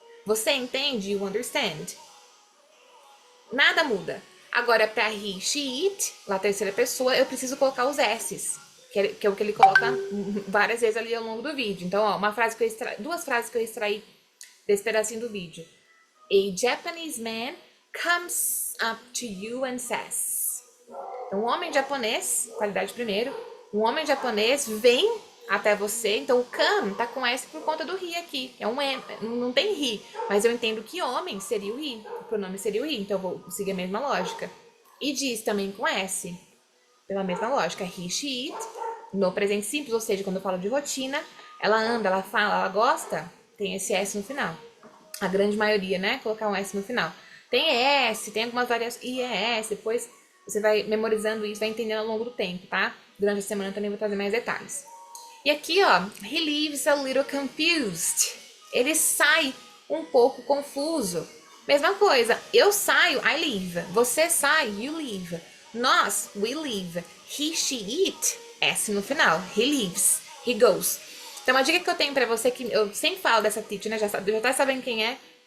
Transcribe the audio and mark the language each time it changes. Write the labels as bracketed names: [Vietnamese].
[Portuguese] Você entende, [English] you understand. [Portuguese] Nada muda. Agora, para he, she, it, lá terceira pessoa, eu preciso colocar os S's, que é o que ele coloca várias vezes ali ao longo do vídeo. Então, ó, duas frases que eu extraí desse pedacinho do vídeo. [English] A Japanese man comes up to you and says. [Portuguese] Então, um homem japonês, qualidade primeiro, um homem japonês vem até você, então o come tá com S por conta do he aqui, é um M, não tem he, mas eu entendo que homem seria o he, o pronome seria o he, então eu vou seguir a mesma lógica. E diz também com S, pela mesma lógica, he, she, it, no presente simples, ou seja, quando eu falo de rotina, ela anda, ela fala, ela gosta, tem esse S no final. A grande maioria, né, colocar um S no final. Tem S, tem algumas variações, I é S, depois você vai memorizando isso, vai entendendo ao longo do tempo, tá? Durante a semana eu também vou trazer mais detalhes. E aqui, ó, [English] he leaves a little confused. [Portuguese] Ele sai um pouco confuso. Mesma coisa, eu saio, [English] I leave. [Portuguese] Você sai, [English] you leave. Nós, we leave. He, she, it, [Portuguese] S no final. [English] He leaves, he goes. [Portuguese] Então, uma dica que eu tenho pra você, que eu sempre falo dessa teacher, né? Já tá sabendo quem é.